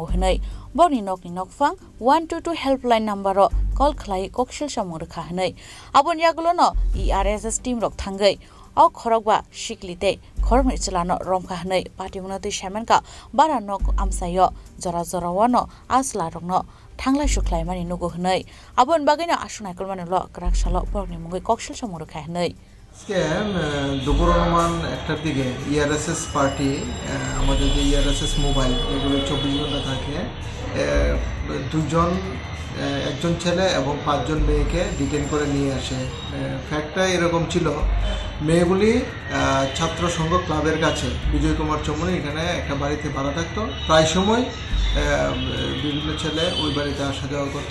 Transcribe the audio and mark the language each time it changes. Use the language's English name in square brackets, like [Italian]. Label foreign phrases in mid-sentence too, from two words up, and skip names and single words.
[Kok Borok] hinai boni nokni nokfang 122 [English] helpline number call [Kok Borok] khlai kokshil samur kha hinai abon yagulono ERSS team rok thangai au khorok ba siklite khorokni chalano romkha hinai party munati shamanka bara nok amsayo jora jora wano asla rokno thangla shuklai mani nugo hinai abon bagina asunai kolmani lo krak salo borni mungai kokshil samur kha hinai [Bangla] দুপুর অনুমান একটার দিকে ইআরএসএস পার্টি আমাদের যে ইআরএসএস মোবাইল এগুলো 24 ঘন্টা থাকে একজন ছেলে এবং 5 জন মেয়েকে ডিটেইন করে নিয়ে আসে। ফ্যাক্টটা এরকম ছিল, মেয়েগুলি ছাত্র সংঘ ক্লাবের কাছে বিজয় কুমার চৌমনি এখানে একটা বাড়িতে ভাড়া থাকতো, প্রায় সময় বিভিন্ন ছেলে ওই বাড়িতে আসা যাওয়া করতো।